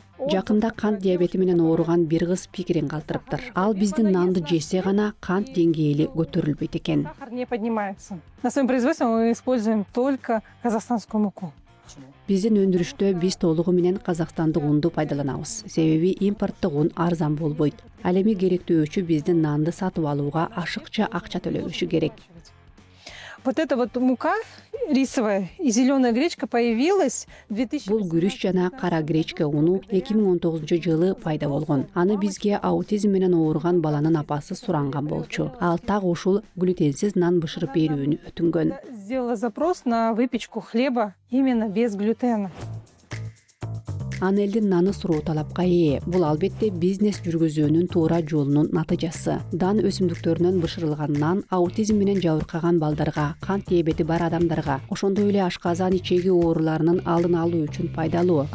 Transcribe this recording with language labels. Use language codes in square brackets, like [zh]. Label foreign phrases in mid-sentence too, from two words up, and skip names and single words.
[ky] Жакында кант диабети менен ооруган бир кыз пикирин калтырыптыр. Ал биздин нанды жесе гана кант деңгээли көтөрүлбөйт экен. [ru] сахар не поднимается. На своем производстве мы используем только казахстанскую муку. [ky] Биздин өндүрүштө биз толугу менен казакстандык унду пайдаланабыз. Себеби импорттук ун арзан болбойт. Ал эми керектөөчү биздин нанды сатып алууга ашыкча акча төлөбөшү керек. [ru] Вот эта вот мука рисовая и зеленая гречка появилась в 2000. [ky] Бул күрүч жана кара гречка уну 2019-жылы пайда болгон. Аны бизге аутизм менен ооруган баланын апасы суранган болчу. Ал так ушул глютенсиз нан бышырып берүүнү өтүнгөн. [ru] Сделала запрос на выпечку хлеба именно без глютена. [ky] Аны элдин наны суроо талапка ээ. Бул албетте бизнес жүргүзүүнүн туура жолунун натыйжасы. Дан өсүмдүктөрүнөн бышырылган нан аутизм менен жабыркаган балдарга, кант диабети бар адамдарга, ошондой эле ашказан ичеги ооруларынын алдын алуу үчүн пайдалуу.